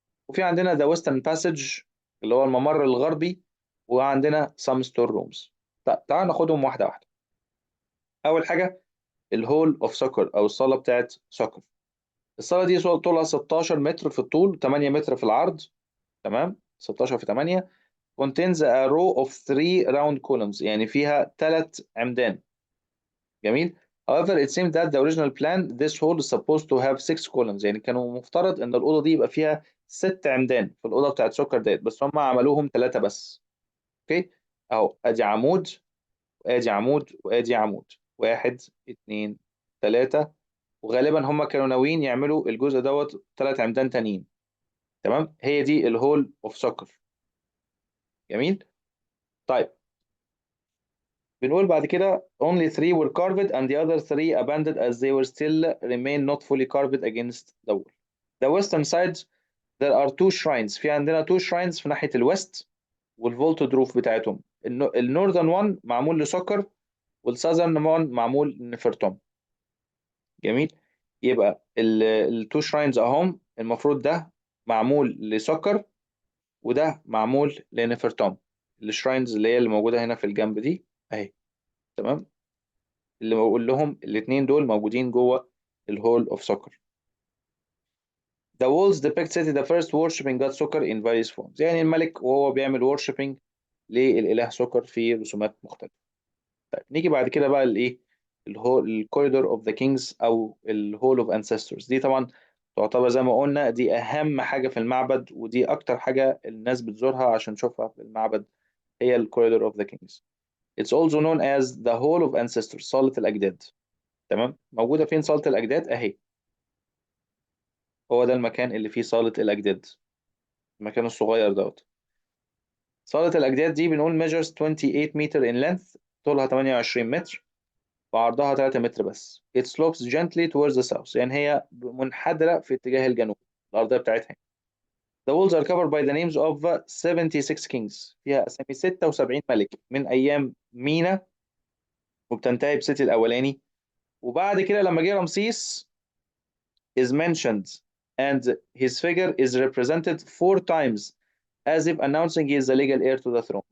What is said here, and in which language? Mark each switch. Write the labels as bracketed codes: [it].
[ar] وفي عندنا ذا ويسترن باسج اللي هو الممر الغربي. وعندنا سام ستور رومز. طيب تعال ناخدهم واحده واحده. اول حاجه الهول اوف سوكر او الصاله بتاعت سوكر. الصاله دي طولها 16 متر في الطول، 8 متر في العرض. تمام. [en] 16 في 8 contains a row of 3 round columns، [ar] يعني فيها 3 عمدان. جميل. [en] However it seems that the original plan this hall is supposed to have 6 columns، [ar] يعني كانوا مفترض ان الاوضه دي يبقى فيها 6 عمدان في الاوضه بتاعت سكر ديت، بس هم عملوهم 3 بس. اوكي. اهو ادي عمود وادي عمود وادي عمود، 1 2 3. وغالبا هم كانوا ناويين يعملوا الجزء دوت 3 عمدان تانيين. تمام. هي دي الهول اوف سكر. جميل. [en] طيب بنقول بعد كده only 3 were carved and the other 3 abandoned as they were still remain not fully carved against the wall. The western side there are 2 shrines، [ar] في عندنا 2 shrines في ناحية الويست والفولتد روف بتاعتهم. النورذرن وان معمول لسكر، والساذرن وان معمول لنفرتوم. جميل. يبقى التو شراينز اهم، المفروض ده معمول لسكر وده معمول لنفرتوم. الشراينز اللي هي اللي موجودة هنا في الجنب دي اهي. تمام. اللي بقول لهم الاثنين دول موجودين جوه الهول اوف سكر. [en] The walls depict Seti the first worshiping God Sokar in various forms، [ar] يعني الملك وهو بيعمل worshiping للإله سكر في رسومات مختلفة. طيب نيجي بعد كده بقى الايه الكوريدور اوف ذا كينجز او الهول اوف انسيسترز. دي طبعا تعتبر زي ما قلنا دي أهم حاجة في المعبد، ودي أكتر حاجة الناس بتزورها عشان تشوفها في المعبد، هي الكوريدور اوف ذا كينجز. [en] It's also known as the Hall of Ancestors، [ar] صالة الأجداد. تمام، موجودة فين صالة الأجداد؟ أهي، هو ده المكان اللي فيه صالة الأجداد، المكان الصغير دوت. صالة الأجداد دي بنقول [en] measures 28 meter in length، [ar] طولها 28 متر وعرضها 3 متر بس. [en] It slopes gently towards the south، [ar] يعني هي منحدرة في اتجاه الجنوب، الأرضية بتاعتها. [en] The walls are covered by the names of 76 kings، [ar] فيها أسامي 76 ملك من أيام مينا، وبتنتهي بسيتي الأولاني. وبعد كده لما جه رمسيس [en] is mentioned and his figure is represented 4 times as if announcing he is the legal heir to the throne.